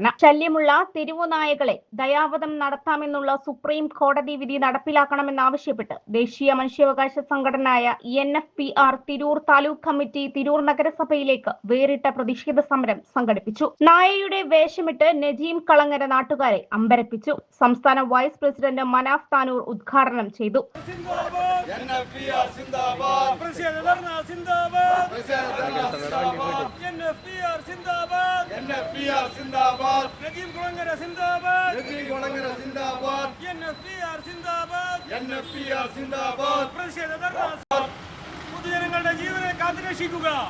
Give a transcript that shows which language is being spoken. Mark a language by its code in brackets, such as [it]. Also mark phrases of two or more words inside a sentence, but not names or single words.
[ml] ശല്യമുള്ള തെരുവുനായകളെ ദയാവധം നടത്താമെന്നുള്ള സുപ്രീം കോടതി വിധി നടപ്പിലാക്കണമെന്നാവശ്യപ്പെട്ട് ദേശീയ മനുഷ്യാവകാശ സംഘടനയായ NFPR തിരൂർ താലൂക്ക് കമ്മിറ്റി തിരൂർ നഗരസഭയിലേക്ക് വേറിട്ട പ്രതിഷേധ സമരം സംഘടിപ്പിച്ചു. നായയുടെ വേഷമിട്ട് നജീം കളങ്ങര നാട്ടുകാരെ അമ്പരപ്പിച്ചു. സംസ്ഥാന വൈസ് പ്രസിഡന്റ് മനാഫ് താനൂർ ഉദ്ഘാടനം ചെയ്തു. സിന്ദാബാദ് പ്രതിഷേധ ധർണ സിന്ദാബാദ് NFPR സിന്ദാബാദ് NFPR സിന്ദാബാദ് നജീം കളങ്ങര സിന്ദാബാദ് നജീം കളങ്ങര സിന്ദാബാദ് NFPR സിന്ദാബാദ് NFPR സിന്ദാബാദ് പ്രതിഷേധ ധർണ പൊതുജനങ്ങളുടെ ജീവനെ കാത്തുരക്ഷിക്കുക